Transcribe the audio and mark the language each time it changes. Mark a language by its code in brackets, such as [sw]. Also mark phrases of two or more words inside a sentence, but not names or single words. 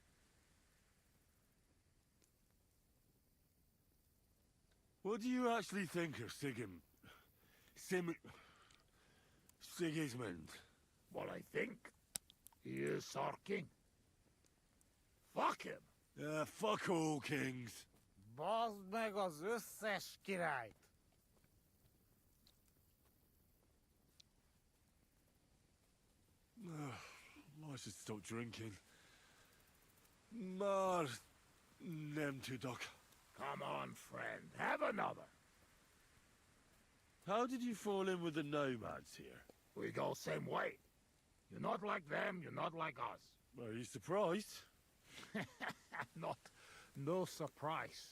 [en] What do you actually think of Sigismund? What I think? He is our king. Fuck him. Yeah, fuck all kings. [hu] Bazd meg az összes királyt. [en] I should stop drinking. [hu] Mar nem tudok. [en] Come on, friend. Have another. How did you fall in with the nomads here? We go same way. You're not like them, you're not like us. Are you surprised? No surprise.